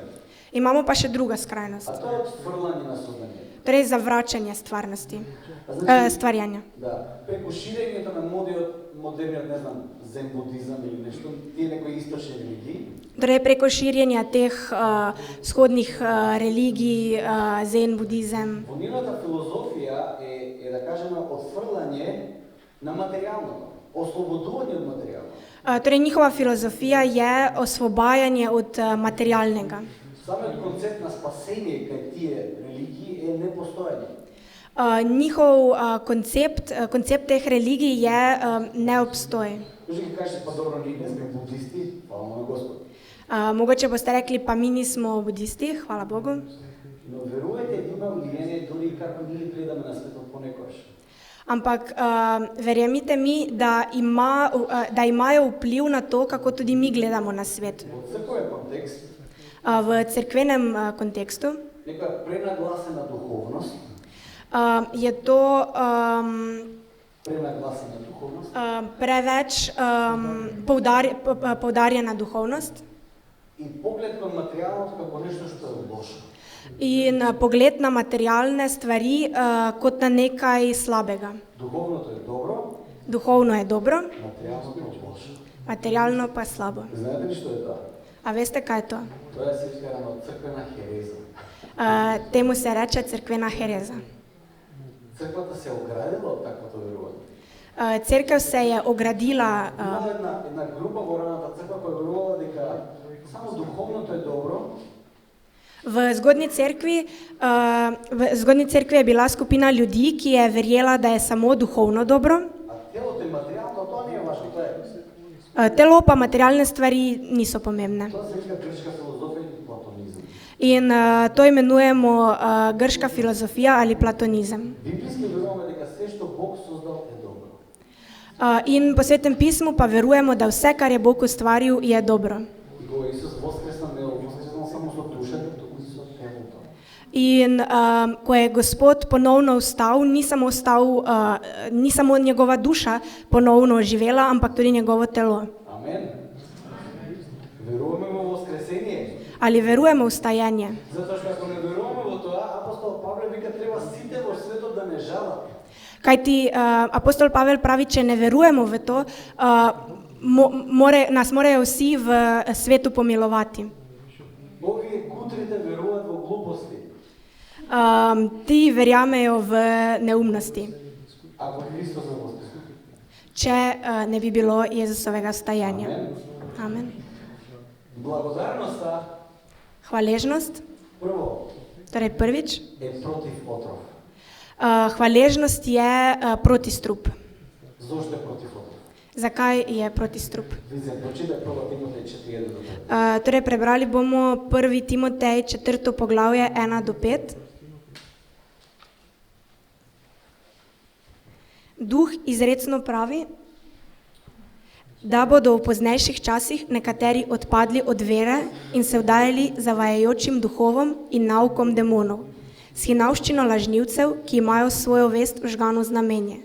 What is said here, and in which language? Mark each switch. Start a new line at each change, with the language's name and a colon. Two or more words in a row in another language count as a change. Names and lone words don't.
Slovenian: Imamo pa še druga skrajnost,
Macedonian: а тоа е отфрлање на сознанието.
Slovenian: torej zavračanje stvarnosti, stvarjanja.
Macedonian: Да, преку ширењето на модерниот, не знам, зен будизам или нешто, тие некои источни религии,
Slovenian: Torej preko širjenja teh vzhodnih religij, zen, budizem,
Macedonian: во нивната филозофија е да кажеме отфрлање на материјалното, ослободување од материјално.
Slovenian: Torej njihova filozofija je osvobajanje od materialnega.
Macedonian: Самиот концепт на спасение кај тие религии е непостојање.
Slovenian: Njihov koncept teh religij je neobstoj.
Macedonian: Може ги кажете, па добро, ние не сме будисти, фала на Господ.
Slovenian: Mogoče boste rekli, pa mi nismo budisti, hvala Bogu.
Macedonian: Но верувајте, има влијание дури како ние гледаме на светот понекогаш.
Slovenian: Ampak verjemite mi, da imajo vpliv na to, kako tudi mi gledamo na svet.
Macedonian: Во црковен контекст,
Slovenian: V cerkvenem kontekstu
Macedonian: некоја пренагласена духовност,
Slovenian: je to
Macedonian: пренагласена духовност,
Slovenian: preveč poudarjena duhovnost
Macedonian: и поглед кон материјалното како нешто што е лошо.
Slovenian: in pogled na materialne stvari kot na nekaj slabega.
Macedonian: Духовното е добро,
Slovenian: Duhovno je dobro,
Macedonian: материјалното е лошо.
Slovenian: materialno pa slabo.
Macedonian: Знаете ли што е тоа?
Slovenian: A veste, kaj je to?
Macedonian: Тоа е сечкана од црквена хереза.
Slovenian: Temu se reče cerkvena hereza.
Macedonian: Црквата се оградила од таквото верување.
Slovenian: Cerkev se je ogradila,
Macedonian: Има една група во раната црква која верувала дека само духовното е добро,
Slovenian: v zgodnji cerkvi je bila skupina ljudi, ki je verjela, da je samo duhovno dobro,
Macedonian: а телото и материјалното тоа не е важно, тоа е.
Slovenian: telo pa materialne stvari niso pomembne.
Macedonian: Тоа се вика грчка филозофија или платонизам.
Slovenian: In to imenujemo grška filozofija ali platonizem.
Macedonian: Библиски веруваме дека се што Бог создал е добро.
Slovenian: In po Svetem pismu pa verujemo, da vse, kar je Bog ustvaril, je dobro.
Macedonian: И кога Исус воскреснал, не воскреснал само со душата, туку и со телото.
Slovenian: In ko je Gospod ponovno vstal, ni samo njegova duša ponovno živela, ampak tudi njegovo telo.
Macedonian: Амен. Веруваме во воскресение.
Slovenian: Ali verujemo v vstajenje?
Macedonian: Затоа што ако не веруваме во тоа, апостол Павле вика треба сите во светот да не жалат.
Slovenian: Kajti apostol Pavel pravi, če ne verujemo v to, nas morajo vsi v svetu pomilovati.
Macedonian: Овие кутрите веруваат во глупости.
Slovenian: Ti verjamejo v neumnosti,
Macedonian: Ако Христос не воскресне.
Slovenian: če ne bi bilo Jezusovega vstajanja.
Macedonian: Амен.
Slovenian: Amen.
Macedonian: Благодарноста
Slovenian: Hvaležnost,
Macedonian: прво
Slovenian: torej prvič,
Macedonian: е против отров.
Slovenian: hvaležnost je protistrup.
Macedonian: Зошто е против отров?
Slovenian: Zakaj je protistrup?
Macedonian: Видите, прочитай 1 Тимотей 4:1 до 5.
Slovenian: Torej, prebrali bomo 1. Timotej 4. poglavje 1 do 5. Duh izrecno pravi, da bodo v poznejših časih nekateri odpadli od vere in se vdajali zavajajočim duhovom in naukom demonov, s hinavščino lažnivcev, ki imajo svojo vest vžgano v znamenje.